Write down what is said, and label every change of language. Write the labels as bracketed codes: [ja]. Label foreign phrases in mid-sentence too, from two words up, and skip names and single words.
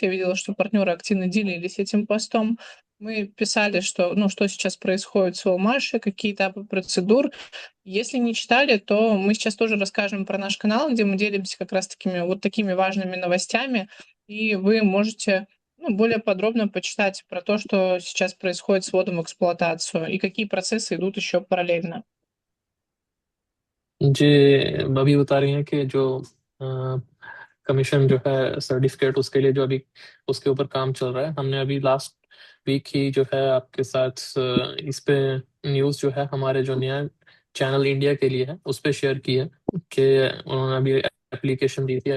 [ru] Я видела, что партнеры активно делились этим постом. Мы писали, что, ну, что сейчас происходит с Уомашей, какие этапы процедур. Если не читали, то мы сейчас тоже расскажем про наш канал, где мы делимся как раз такими важными новостями, и вы можете более подробно почитать про то, что сейчас происходит с вводом в эксплуатацию и какие процессы идут еще параллельно. [hi] जी अभी बता रही हैं कि जो कमीशन जो है सर्टिफिकेट उसके लिए जो अभी उसके ऊपर काम चल रहा है। हमने अभी [en] last week [hi] ही जो है आपके साथ इस पे न्यूज़ जो है हमारे जो नया चैनल इंडिया के लिए है उस पे शेयर की है कि उन्होंने अभी एप्लीकेशन दी थी।